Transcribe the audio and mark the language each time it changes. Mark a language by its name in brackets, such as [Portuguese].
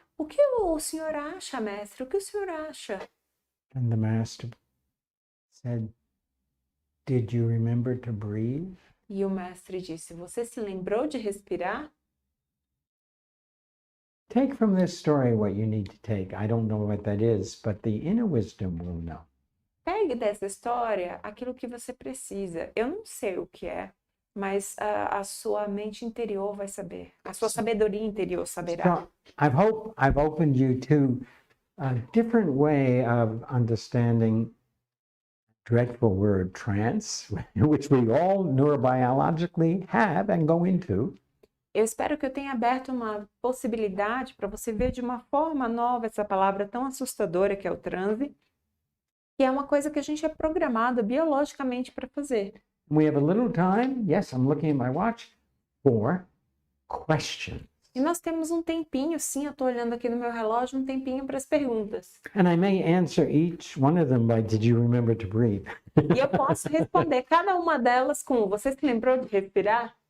[Portuguese] O que o senhor acha, mestre? O que o senhor acha? [English] And the Master said, Did you remember to breathe? [Portuguese] E o mestre disse, você se lembrou de respirar? [English] Take from this story what you need to take. I don't know what that is, but the inner wisdom will know. [Portuguese] Pegue dessa história aquilo que você precisa. Eu não sei o que é, mas a sua mente interior vai saber. A sua sabedoria interior saberá. [English] So I've opened you to a different way of understanding dreadful word trance, which we all neurobiologically have and go into. [Portuguese] Eu espero que eu tenha aberto uma possibilidade para você ver de uma forma nova essa palavra tão assustadora que é o transe, que é uma coisa que a gente é programado biologicamente para fazer. [English] We have a little time, yes, I'm looking at my watch, for questions. [Portuguese] E nós temos um tempinho, sim, eu estou olhando aqui no meu relógio, um tempinho para as perguntas. [English] And I may answer each one of them by, did you remember to breathe? [Portuguese] E eu posso responder cada uma delas com, você se lembrou de respirar?